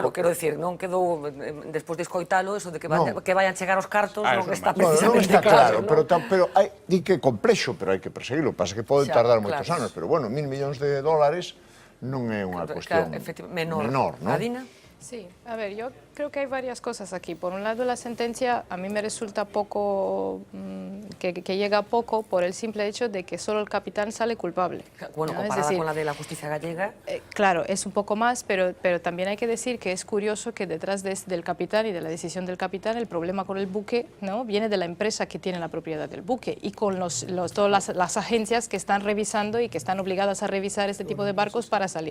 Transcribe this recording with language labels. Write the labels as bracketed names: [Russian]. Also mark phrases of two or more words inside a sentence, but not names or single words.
[Galician] Bueno, quero dicir, non quedou, despois de escoitalo, eso de que vayan chegar os cartos non está precisamente claro. Pero di que é complexo, pero hai que perseguirlo. Pasa que pode tardar moitos anos, pero bueno, $1.000 millones non é unha cuestión menor, non? [Spanish] Adina? Sí, a ver, yo creo que hay varias cosas aquí. Por un lado, la sentencia a mí me resulta poco, que llega poco por el simple hecho de que solo el capitán sale culpable. Bueno, ¿no? comparada Es decir, con la de la justicia gallega. Claro, es un poco más, pero también hay que decir que es curioso que detrás del capitán y de la decisión del capitán, el problema con el buque, ¿no?, viene de la empresa que tiene la propiedad del buque y con todas las agencias que están revisando y que están obligadas a revisar este tipo de barcos para salir.